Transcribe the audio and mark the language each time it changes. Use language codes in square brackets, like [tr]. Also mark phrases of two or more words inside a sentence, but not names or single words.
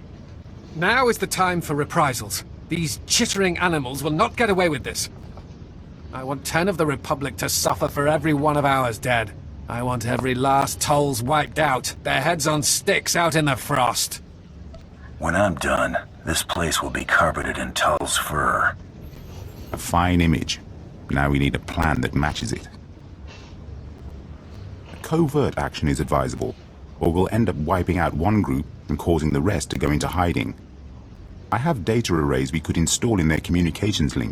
[en] Now is the time for reprisals. These chittering animals will not get away with this. I want 10 of the Republic to suffer for every one of ours dead. I want every last Talz wiped out, their heads on sticks out in the frost. When I'm done, this place will be carpeted in Talz fur. A fine image. Now we need a plan that matches it. A covert action is advisable, or we'll end up wiping out one group and causing the rest to go into hiding. I have data arrays we could install in their communications link.